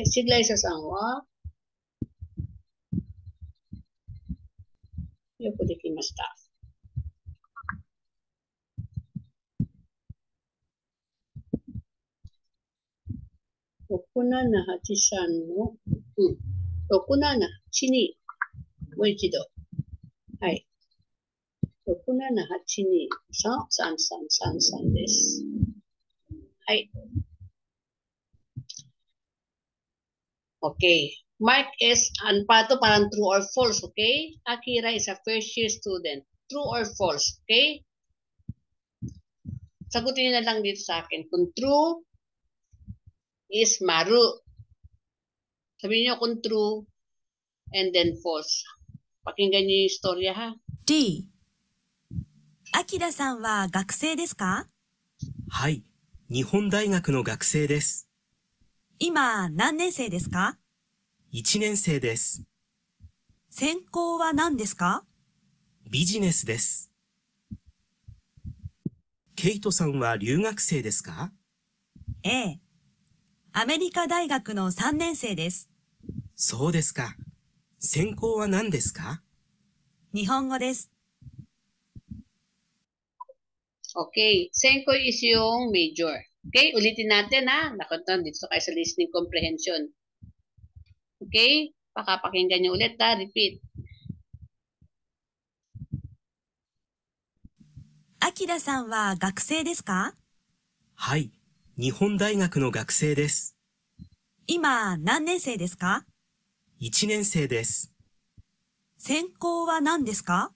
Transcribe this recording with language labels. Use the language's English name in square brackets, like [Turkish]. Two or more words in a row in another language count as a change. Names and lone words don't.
[Japanese] シグライサさんはよくできました。6783の、6782。もう一度。はい。6782-3333です。はい。Okay. [Filipino] Mark is, ano pa ito? [English] Parang true or false, okay? Akira is a first year student. True or false, okay? [Filipino] Sagutin niyo na lang dito sa akin. Kung true is Maru. Sabihin niyo kung [English] true and then false. [Filipino] Pakinggan niyo yung istorya ha. [Japanese] D、あきらさんは学生ですか？はい、日本大学の学生です。今何年生ですか 1年生です。専攻は何ですか？ビジネスです。ケイトさんは留学生ですか？ええ。アメリカ大学の3年生です。そうですか。専攻は何ですか？日本語です。 [English] Okay. [Filipino] Senko is yung major. Okay? Ulitin natin ha. Nakuntan dito kayo sa [English] listening comprehension. Okay? [Filipino] Pakapakinggan nyo ulit ha. [English] Repeat. [Japanese] あきらさんは学生ですか？はい、日本大学の学生です。今何年生ですか 1年生です。専攻は何ですか？